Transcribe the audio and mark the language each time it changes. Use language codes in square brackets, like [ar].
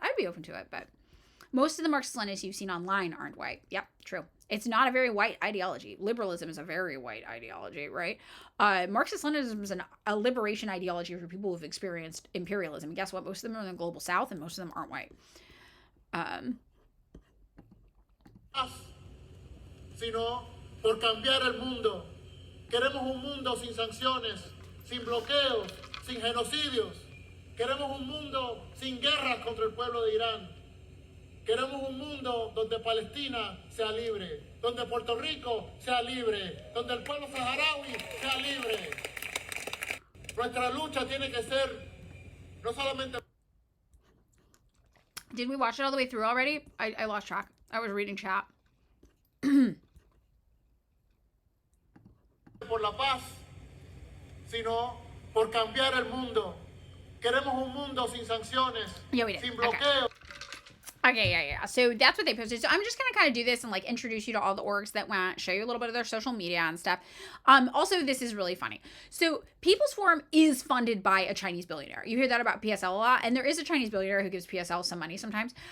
[en] I'd be open to it, but most of the Marxist-Leninists you've seen online aren't white. Yep, true. It's not a very white ideology. Liberalism is a very white ideology, right? Marxist-Leninism is a liberation ideology for people who've experienced imperialism. And guess what? Most of them are in the global south, and most of them aren't white. [es] Sino por cambiar el mundo. Queremos un mundo sin sanciones, sin bloqueos, sin genocidios. Queremos un mundo sin guerras contra el pueblo de Irán. Queremos un mundo donde Palestina sea libre, donde Puerto Rico sea libre, donde el pueblo saharaui sea libre. Nuestra lucha tiene que ser no solamente... [en] Did we watch it all the way through already? I lost track. I was reading chat. [es] por la paz, sino por cambiar el mundo. Queremos un mundo sin sanciones, sin bloqueo. [en] Okay, yeah. So that's what they posted. So I'm just going to kind of do this and like introduce you to all the orgs that went, show you a little bit of their social media and stuff. Also, this is really funny. So People's Forum is funded by a Chinese billionaire. You hear that about PSL a lot, and there is a Chinese billionaire who gives PSL some money sometimes.